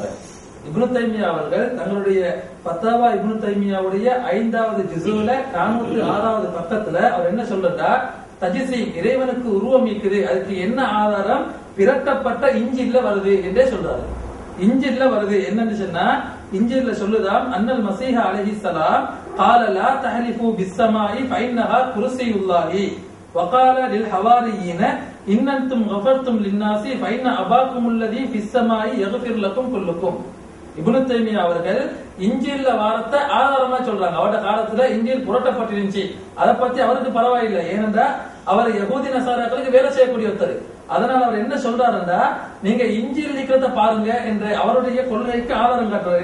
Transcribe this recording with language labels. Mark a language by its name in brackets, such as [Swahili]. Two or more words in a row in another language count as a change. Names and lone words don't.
[Tamil] இப்னு தைமியா அவர்கள் தங்களுடைய ஃபத்தாவா இப்னு தைமியாவுடைய 5வது ஜுஸுல 406வது பக்கத்துல அவர் என்ன சொல்றா, தஜிசி இறைவனுக்கு உருவம் இருக்குது, அதுக்கு என்ன ஆதாரம்? பிரட்டப்பட்ட இஞ்சில்ல வருது என்றே சொல்றாரு. இஞ்சில்ல வருது என்னன்னு சொன்னா, இஞ்சில்ல சொல்லுதான் [Arabic] أن المسيح عليه السلام قال لا تحلفوا بالسماء فإنها كرسي الله وقال للحواريين إن أنتم غفرتم للناس فإن أباكم الذي في السماء يغفر لكم كلكم. [Tamil] இப்னு தைமியா அவர்கள் இஞ்சில்ல வாரத்தை ஆதாரமா சொல்றாங்க. அவருடைய காலத்துல இஞ்சில் புரட்டப்பட்டிருந்துச்சு, அதை பத்தி அவருக்கு பரவாயில்லை. ஏனென்றா அவர் யகூதி நசாராக்களுக்கு வேலை செய்யக்கூடிய ஒருத்தர். அதனால அவர் என்ன சொல்றாருன்னா, நீங்க இஞ்சில் இருக்கிறத பாருங்க என்ற அவருடைய கொள்கைக்கு ஆதாரம் காட்டுறாரு.